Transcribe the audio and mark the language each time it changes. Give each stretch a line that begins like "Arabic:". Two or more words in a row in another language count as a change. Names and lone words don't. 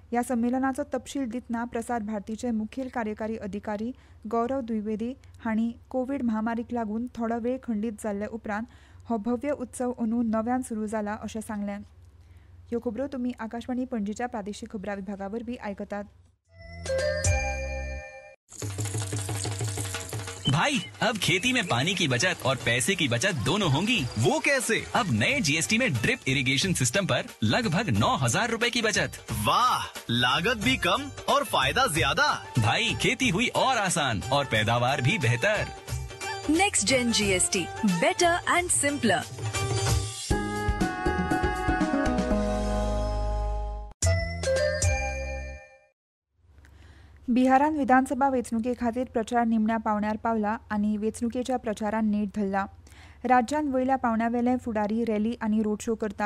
Konkani: ह्या संमेलनाचो तपशील दितना प्रसार भारतीचे मुखेल कार्यकारी अधिकारी गौरव द्विवेदी हांणी कोविड महामारीक लागून थोडो वेळ खंडीत जाल्ले उपरांत हो भव्य उत्सव अंदू नव्यान सुरू जाला अशें सांगलें. ह्यो खबरो तुमी आकाशवाणी पणजीच्या प्रादेशीक खबरां विभागा वरवीं आयकतात.
Hindi: भाई अब खेती में पानी की बचत और पैसे की बचत दोनों होंगी. वो कैसे? अब नए जीएसटी में
English: drip irrigation system
Hindi: पर लगभग 9,000 रुपए की बचत. वाह, लागत भी कम और फायदा ज्यादा. भाई खेती हुई और आसान और पैदावार भी बेहतर.
English: Next Gen GST, better and simpler.
Konkani: बिहारान विधानसभा वेंचणुके खातीर प्रचार निमण्या पावण्यार पावला आनी वेंचणुकेच्या प्रचारान नेट धरला. राज्यान वयल्या पावण्यावेले फुडारी रॅली आनी
English: road show
Konkani: करतात.